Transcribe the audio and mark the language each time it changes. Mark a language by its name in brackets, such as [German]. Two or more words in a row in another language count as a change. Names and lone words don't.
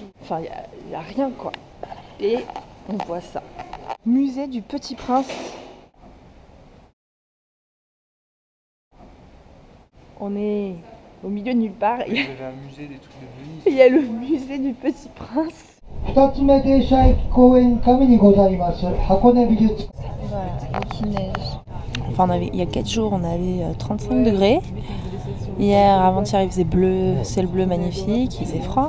[French] Enfin il y a rien quoi. Et on voit ça. Musée du Petit Prince. On est au milieu de nulle part. Il y avait un musée des trucs de Venise. Il y a le musée du Petit Prince. [Japanese] 2 つ目停車駅公園上にございます箱根美術 [French] Voilà, et qui neige. Enfin, il y a 4 jours, on avait 35 degrés. Hier, avant-hier, il faisait bleu, ciel bleu magnifique, il faisait froid.